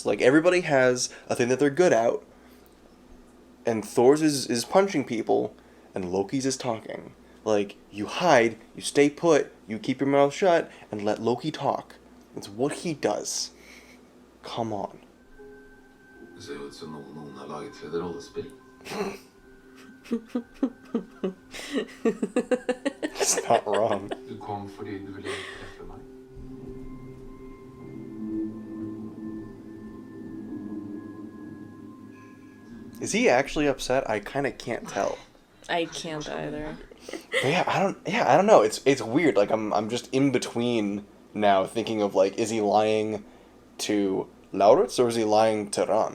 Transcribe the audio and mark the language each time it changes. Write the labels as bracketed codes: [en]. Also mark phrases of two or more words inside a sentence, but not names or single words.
[en] Like, everybody has a thing that they're good at, and Thor's is punching people, and Loki's is talking. Like, you hide, you stay put, you keep your mouth shut, and let Loki talk. It's what he does. Come on. [no] Det ser ut som noen har laget til et rollespill. [en] It's not wrong. [no] Du kom fordi du ville treffe meg. [en] Is he actually upset? I kind of can't tell. I can't either. But I don't know. It's weird. Like, I'm just in between now, thinking of, like, is he lying to Laurits or is he lying to Ran?